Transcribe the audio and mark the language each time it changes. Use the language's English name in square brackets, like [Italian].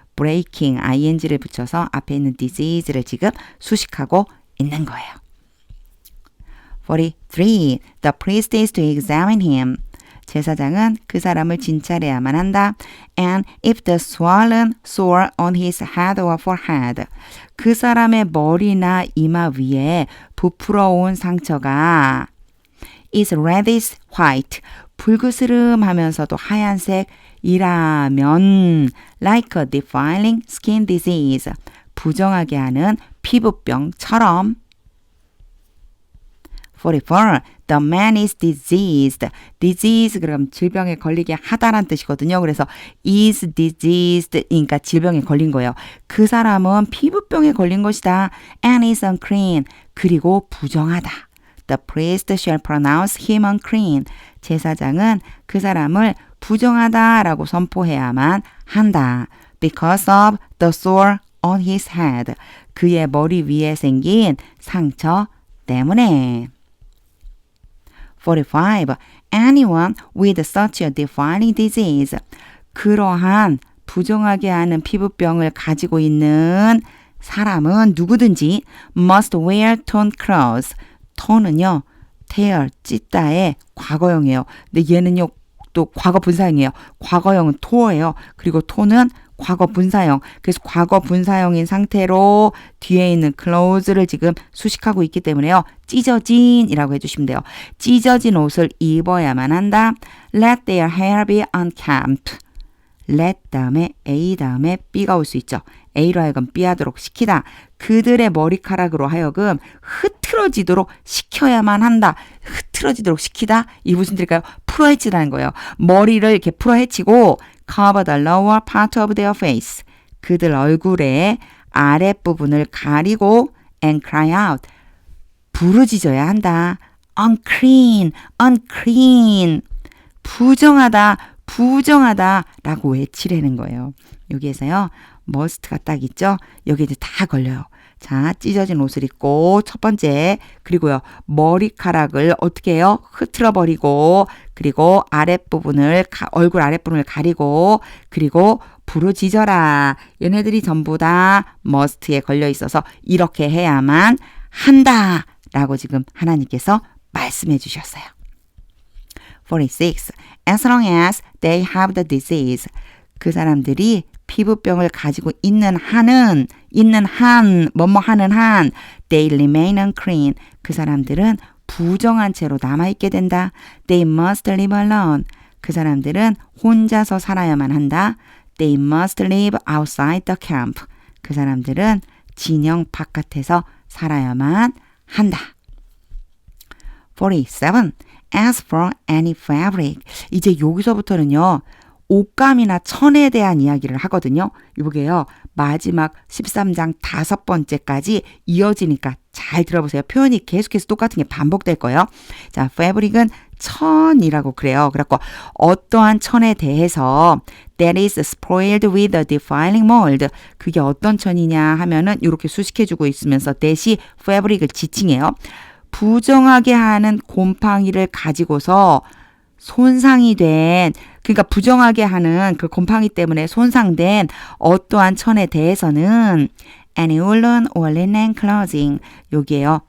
[Korean] breaking, ing를 붙여서 앞에 있는 disease를 지금 수식하고 있는 거예요. 43. [English] The priest is to examine him. [Korean] 제사장은 그 사람을 진찰해야만 한다. [English] And if the swollen sore on his head or forehead. [Korean] 그 사람의 머리나 이마 위에 부풀어온 상처가 [English] is reddish white. [Korean] 불그스름하면서도 하얀색이라면 [English] like a defiling skin disease. [Korean] 부정하게 하는 피부병처럼. [English] 44. The man is diseased. [Korean] disease 그럼 질병에 걸리게 하다란 뜻이거든요. 그래서 is diseased 그러니까 질병에 걸린 거예요. 그 사람은 피부병에 걸린 것이다. [English] And is unclean. [Korean] 그리고 부정하다. [English] The priest shall pronounce him unclean. [Korean] 제사장은 그 사람을 부정하다라고 선포해야만 한다. [English] Because of the sore on his head. [Korean] 그의 머리 위에 생긴 상처 때문에. 45. [English] Anyone with such a defiling disease. [Korean] 그러한 부정하게 하는 피부병을 가지고 있는 사람은 누구든지 [English] must wear torn clothes. [Korean] torn은요. tear, 찢다의 과거형이에요. 근데 얘는요. 또 과거 분사형이에요. 과거형은 to어예요. 그리고 to는 과거 분사형. 그래서 과거 분사형인 상태로 뒤에 있는 clothes를 지금 수식하고 있기 때문에요. 찢어진이라고 해주시면 돼요. 찢어진 옷을 입어야만 한다. [English] Let their hair be unkempt. [Korean] let 다음에 a 다음에 b가 올 수 있죠. a로 하여금 b 하도록 시키다. 그들의 머리카락으로 하여금 흐트러지도록 시켜야만 한다. 흐트러지도록 시키다. 이 무슨 뜻일까요? 풀어헤치라는 거예요. 머리를 이렇게 풀어헤치고 [English] cover the lower part of their face. [Korean] 그들 얼굴의 아랫부분을 가리고 [English] and cry out. [Korean] 부르짖어야 한다. [English] unclean, unclean. [Korean] 부정하다, 부정하다 라고 외치라는 거예요. 여기에서요. must가 딱 있죠. 여기 이제 다 걸려요. 자, 찢어진 옷을 입고 첫 번째, 그리고요. 머리카락을 어떻게 해요? 흐트러 버리고, 그리고 아랫부분을 얼굴 아랫부분을 가리고, 그리고 부르짖어라. 얘네들이 전부 다 must에 걸려 있어서 이렇게 해야만 한다 라고 지금 하나님께서 말씀해 주셨어요. 46. [English] As long as they have the disease. [Korean] 그 사람들이 피부병을 가지고 있는 한은, 뭐뭐 하는 한, [English] they remain unclean. [Korean] 그 사람들은 부정한 채로 남아있게 된다. [English] They must live alone. [Korean] 그 사람들은 혼자서 살아야만 한다. [English] They must live outside the camp. [Korean] 그 사람들은 진영 바깥에서 살아야만 한다. [English] 47. As for any fabric. [Korean] 이제 여기서부터는요. 옷감이나 천에 대한 이야기를 하거든요. 이보게요. 마지막 13장 5번째까지 이어지니까 잘 들어보세요. 표현이 계속해서 똑같은 게 반복될 거예요. 자, fabric은 천이라고 그래요. 그래갖고 어떠한 천에 대해서 [English] that is spoiled with a defiling mold. [Korean] 그게 어떤 천이냐 하면은 이렇게 수식해주고 있으면서 that이 fabric을 지칭해요. 부정하게 하는 곰팡이를 가지고서 손상이 된, 그러니까 부정하게 하는 그 곰팡이 때문에 손상된 어떠한 천에 대해서는 [English] any woolen or linen clothing. [Korean] 여기에요.